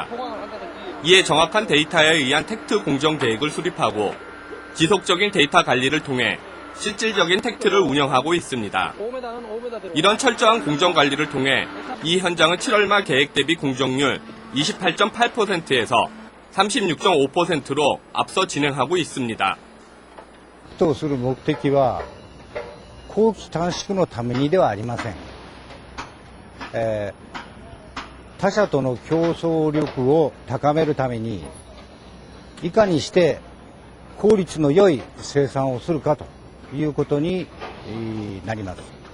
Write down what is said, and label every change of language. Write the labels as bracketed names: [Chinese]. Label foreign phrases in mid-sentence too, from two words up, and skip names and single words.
[Korean] 이에 정확한 데이터에 의한 텍트 공정 계획을 수립하고 지속적인 데이터 관리를 통해 실질적인 텍트를 운영하고 있습니다. 이런 철저한 공정 관리를 통해 이 현장은 7월 말 계획 대비 공정률 28.8%에서 36.5%로 앞서 진행하고 있습니다. [Japanese] とする目的は工期短縮のためにではありません。他社との競争力を高めるためにいかにして効率の良い生産をするかということになります。